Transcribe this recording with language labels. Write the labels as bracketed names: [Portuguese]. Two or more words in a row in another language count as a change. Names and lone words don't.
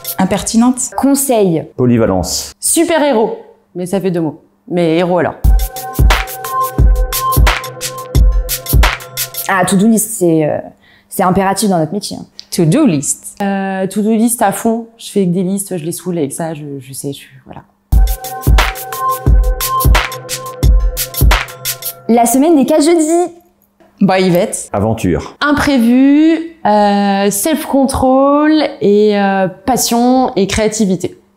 [French] Impertinente. Conseil. Polyvalence. Super-héros. Mais ça fait 2 mots. Mais héros alors. [English] Ah, to-do list, [French] c'est impératif dans notre métier. [English] To-do list. To-do list [French] à fond. Je fais que des listes, je les saoule avec ça, je sais, voilà. La semaine des 4 jeudis. Bah, Yvette. Aventure. Imprévu, self-control et passion et créativité.